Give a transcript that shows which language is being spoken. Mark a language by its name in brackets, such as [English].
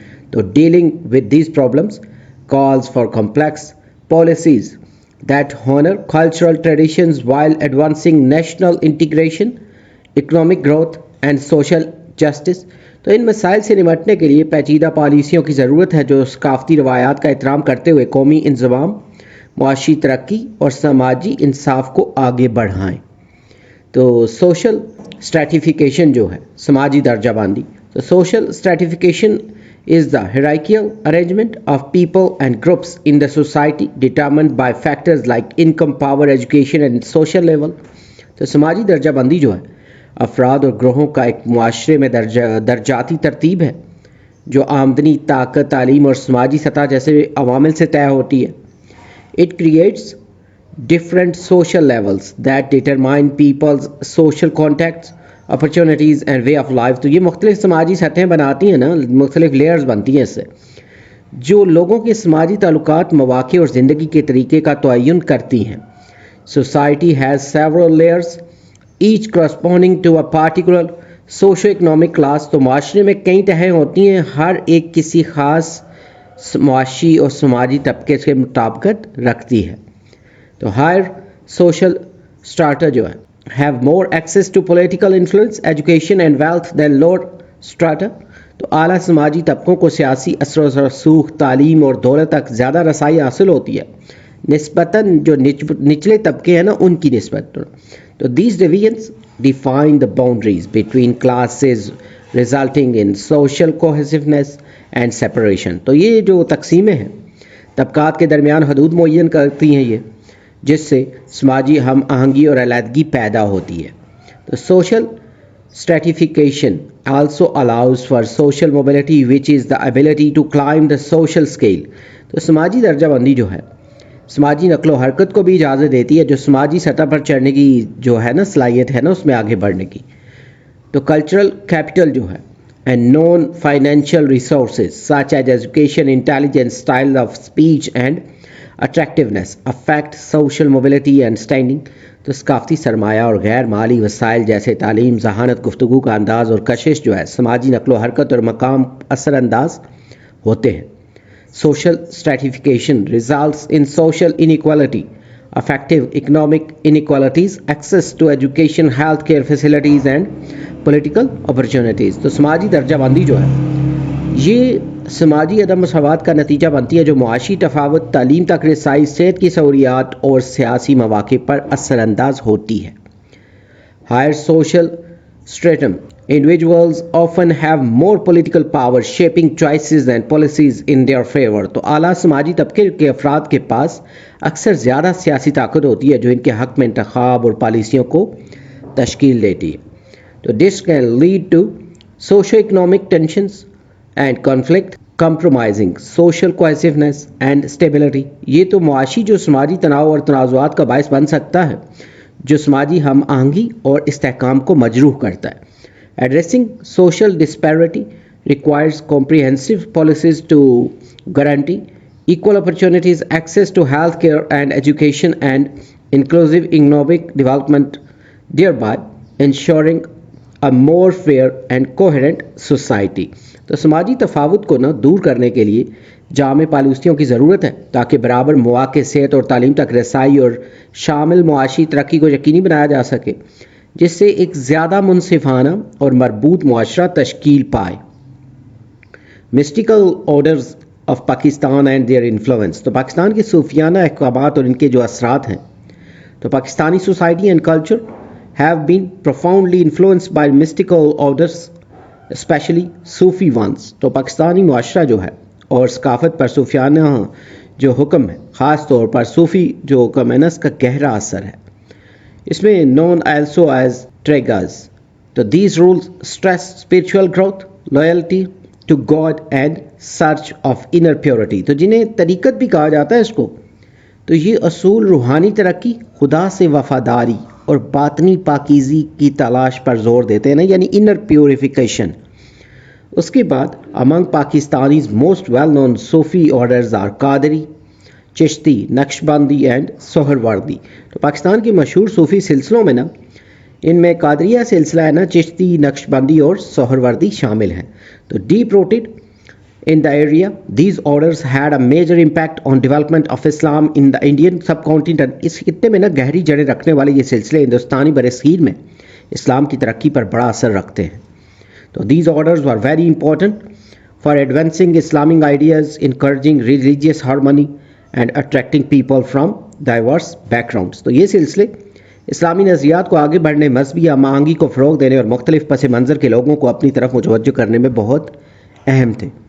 [English] تو dealing with these problems calls for complex policies that honour cultural traditions while advancing national integration, economic growth and social justice. [Urdu] تو ان مسائل سے نمٹنے کے لیے پیچیدہ پالیسیوں کی ضرورت ہے جو ثقافتی روایات کا احترام کرتے ہوئے قومی انضمام، معاشی ترقی اور سماجی انصاف کو آگے بڑھائیں. تو سوشل اسٹریٹیفیکیشن جو ہے سماجی درجہ بندی. [English] تو social stratification is the hierarchical arrangement of people and groups in the society determined by factors like income, power, education and social level. [Urdu] تو سماجی درجہ بندی جو ہے افراد اور گروہوں کا ایک معاشرے میں درجاتی ترتیب ہے جو آمدنی، طاقت، تعلیم اور سماجی سطح جیسے عوامل سے طے ہوتی ہے. [English] It creates different social levels that determine people's social contacts, opportunities and way of life. [Urdu] تو یہ مختلف سماجی سطحیں بناتی ہیں نا، مختلف لیئرز بنتی ہیں اس سے، جو لوگوں کے سماجی تعلقات، مواقع اور زندگی کے طریقے کا تعین کرتی ہیں. [English] Society has several layers, each corresponding to a particular socio-economic class. [Urdu] تو معاشرے میں کئی تہیں ہوتی ہیں، ہر ایک کسی خاص معاشی اور سماجی طبقے سے مطابقت رکھتی ہے. [English] تو higher social strata جو ہے have more access to political influence, education and wealth than lower strata. [Urdu] تو اعلیٰ سماجی طبقوں کو سیاسی اثر و رسوخ، تعلیم اور دولت تک زیادہ رسائی حاصل ہوتی ہے نسبتاً جو نچلے طبقے ہیں نا ان کی نسبت. [English] تو these divisions define the boundaries between classes resulting in social cohesiveness and separation. [Urdu] تو یہ جو تقسیمیں ہیں طبقات کے درمیان حدود معین کرتی ہیں یہ، جس سے سماجی ہم آہنگی اور علیحدگی پیدا ہوتی ہے. [English] تو social stratification also allows for social mobility which is the ability to climb the social scale. [Urdu] تو سماجی درجہ بندی جو ہے سماجی نقل و حرکت کو بھی اجازت دیتی ہے، جو سماجی سطح پر چڑھنے کی جو ہے نا صلاحیت ہے نا اس میں آگے بڑھنے کی. [English] تو cultural capital جو ہے and non-financial resources such as education, intelligence, style of speech and attractiveness affect social mobility and standing. [Urdu] تو ثقافتی سرمایہ اور غیر مالی وسائل جیسے تعلیم، ذہانت، گفتگو کا انداز اور کشش جو ہے سماجی نقل و حرکت اور مقام اثر انداز ہوتے ہیں. [English] Social stratification results in social inequality, affective economic inequalities, access to education, healthcare facilities and political opportunities. [Urdu] تو سماجی درجہ بندی جو ہے یہ سماجی عدم مساوات کا نتیجہ بنتی ہے جو معاشی تفاوت، تعلیم تک رسائی، صحت کی سہولیات اور سیاسی مواقع پر اثر انداز ہوتی ہے. [English] Higher social stratum individuals often have more political power, shaping choices and policies in their favor. [Urdu] تو اعلیٰ سماجی طبقے کے افراد کے پاس اکثر زیادہ سیاسی طاقت ہوتی ہے جو ان کے حق میں انتخاب اور پالیسیوں کو تشکیل دیتی ہے. [English] تو this can lead to socio-economic tensions and conflict, compromising social cohesiveness and stability. [Urdu] یہ تو معاشی جو سماجی تناؤ اور تنازعات کا باعث بن سکتا ہے جو سماجی ہم آہنگی اور استحکام کو مجروح کرتا ہے. [English] Addressing social disparity requires comprehensive policies to guarantee equal opportunities, access to health care and education and inclusive economic development, thereby ensuring a more fair and coherent society. [Urdu] تو سماجی تفاوت کو دور کرنے کے لیے جامع پالیسیوں کی ضرورت ہے تاکہ برابر مواقع، صحت اور تعلیم تک رسائی اور شامل معاشی ترقی کو یقینی بنایا جا سکے جس سے ایک زیادہ منصفانہ اور مربوط معاشرہ تشکیل پائے. [English] Mystical orders of Pakistan and their influence. [Urdu] تو پاکستان کے صوفیانہ احکامات اور ان کے جو اثرات ہیں تو [English] Pakistani society and culture have been profoundly influenced by mystical orders, especially Sufi ones. [Urdu] تو پاکستانی معاشرہ جو ہے اور ثقافت پر صوفیانہ جو حکم ہے خاص طور پر صوفی جو حکم ہے نا اس کا گہرا اثر ہے. [English] اس میں known also as triggers. تو these rules stress spiritual growth, loyalty to God and search of inner purity. [Urdu] تو جنہیں طریقت بھی کہا جاتا ہے اس کو، تو یہ اصول روحانی ترقی، خدا سے وفاداری اور باطنی پاکیزی کی تلاش پر زور دیتے ہیں نا، یعنی انر پیوریفیکیشن. اس کے بعد [English] among Pakistani's most well known Sufi orders are Qadri, Chishti, Naqshbandi and Suhrawardi. [Urdu] تو پاکستان کے مشہور صوفی سلسلوں میں نا ان میں قادریہ سلسلہ ہے نا، چشتی، نقشبندی اور سہروردی شامل ہیں. [English] تو deep rooted in the area, these orders had a major impact on development of Islam in the Indian subcontinent. [Urdu] اس خطے میں نا گہری جڑیں رکھنے والے یہ سلسلے ہندوستانی برصغیر میں اسلام کی ترقی پر بڑا اثر رکھتے ہیں. تو [English] these orders were very important for advancing Islamic ideas, encouraging religious harmony and attracting people from diverse backgrounds. [Urdu] تو یہ سلسلے اسلامی نظریات کو آگے بڑھنے، مذہبی ہم آہنگی کو فروغ دینے اور مختلف پس منظر کے لوگوں کو اپنی طرف متوجہ کرنے میں بہت اہم تھے.